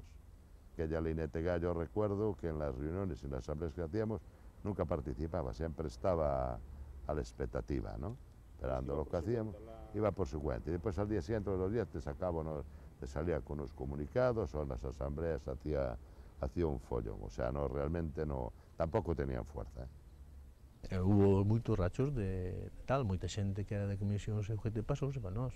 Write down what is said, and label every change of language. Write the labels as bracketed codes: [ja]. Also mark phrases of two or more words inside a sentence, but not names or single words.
[es] Aquella Linetega, yo recuerdo que en las reuniones y en las asambleas que hacíamos, nunca participaba, siempre estaba a la expectativa, ¿no? Esperando lo que hacíamos, iba por su cuenta. Y después al día siguiente, todos los días, te salía con unos comunicados, o en las asambleas hacía un follón. O sea, realmente tampoco tenían fuerza. [gl] Hubo moitos rachos de tal, moita xente que era de comisións e UGT pasouse para nós.